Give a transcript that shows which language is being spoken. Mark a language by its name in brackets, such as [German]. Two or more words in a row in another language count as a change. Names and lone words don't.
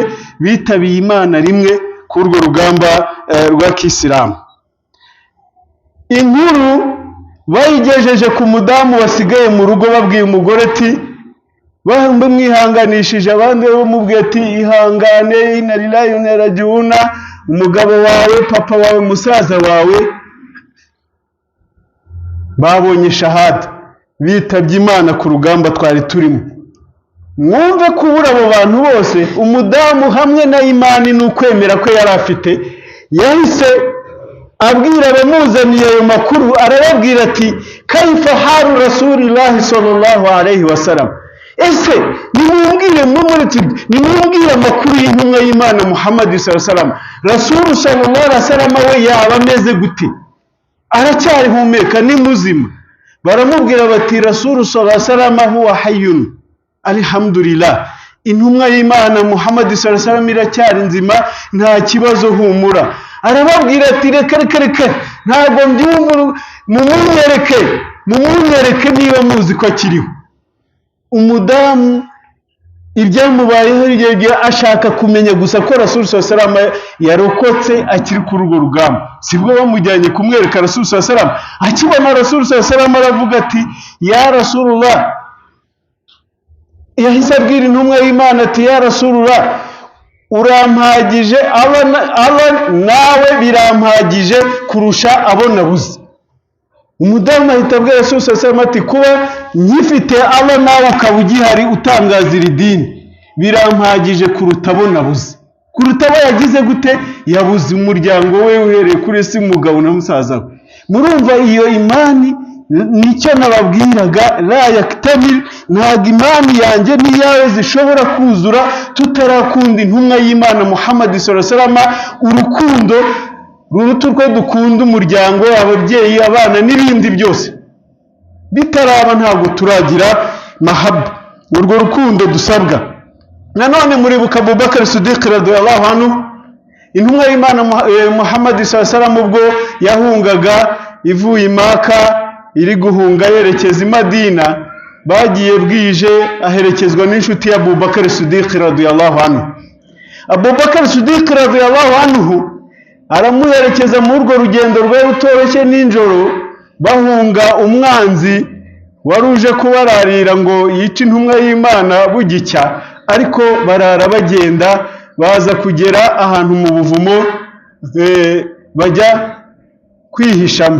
[Kinyarwanda] Bitabiye Imana rimwe kurwo rugamba rwa Kisilamu. Inkuru bayigejeje ku mudamu wasigaye mu rugo, babwiye umugore ati bamwihanganishije, abandi bamubwiye ati ihangane, [Arabic] إنا لله وإنا إليه راجعون, [Kinyarwanda] umugabo wawe, papa wawe, musaza wawe babonye shahada, bitabye Imana ku rugamba twari turimo. Mwumve kubura abo bantu bose, umudamu hamwe na imani n'ukwemera ko yari afite, yahise abwira abamuzaniye ayo makuru, arababwira ati [Arabic] كيف حال رسول الله صلى الله عليه وسلم, [Kinyarwanda] ese nimubwire nimubwire amakuru y'intumwa y'Imana Muhammad [Arabic] صلى الله عليه وسلم, رسول صلى الله عليه وسلم [Kinyarwanda] we yaba ameze gute? Aracyari humeka, ni muzima? Baramubwira bati [Arabic] رسول صلى الله عليه وسلم هو حي الحمد لله, [Kinyarwanda] intumwa y'Imana Muhammad [Arabic] صلى الله عليه وسلم [Kinyarwanda] iracyari nzima, nta kibazo, humura. Arababwira ati reka ntabwo mbyumva, mumunyereke niba muzi ko akiriho. Umudamu ibyamubayeho igihe ashaka kumenya gusa ko [Arabic] رسول صلى الله عليه وسلم [Kinyarwanda] yarokotse akiri kuri urwo rugamba, sibwo bamujyanye kumwereka [Arabic] رسول صلى الله عليه وسلم. [Kinyarwanda] Akibona [Arabic] رسول صلى الله عليه وسلم [Kinyarwanda] aravuga ati [Arabic] يا رسول الله, [Kinyarwanda] yahise abwira intumwa y'Imana ati [Arabic] يا رسول الله, [Kinyarwanda] urampagije, aba nawe birampagije kurusha abo nabuze. Umudamu ahita abwira [Arabic] رسول صلى الله عليه وسلم [Kinyarwanda] ati kuba nyifite aba nawe ukaba ugihari utangaza iri dini, birampagije kuruta abo nabuze. Kuruta abo yagize gute? Yabuze umuryango we uhereye kuri se, umugabo na musaza we. Murumva iyo imani nicyo nababwiraga, [Arabic] لا يكتمل, [Kinyarwanda] ntabwo imani yanjye n'iyawe zishobora kuzura tutarakunda intumwa y'Imana Muhammad [Arabic] صلى الله عليه وسلم, [Kinyarwanda] urukundo ruruta urwo dukunda umuryango, ababyeyi, abana n'ibindi byose. Bitaraba ntabwo turagira mahabba, urwo rukundo dusabwa. Nanone muribuka Abubakar Siddiq [Arabic] رضي الله عنه, [Kinyarwanda] intumwa y'Imana Muhammad [Arabic] صلى الله عليه وسلم [Kinyarwanda] ubwo yahungaga ivuye i Maka iri guhunga yerekeza i Madina, bagiye bwije aherekezwa n'inshuti ya Abubakar Siddiq [Arabic] رضي الله عنه. [Kinyarwanda] Abubakar Siddiq [Arabic] رضي الله عنه [Kinyarwanda] aramuherekeza muri urwo rugendo rwe rutoroshye ninjoro, bahunga umwanzi waruje kubararira ngo yice intumwa y'Imana bugicya, ariko barara bagenda baza kugera ahantu mu buvumo bajya kwihishamo.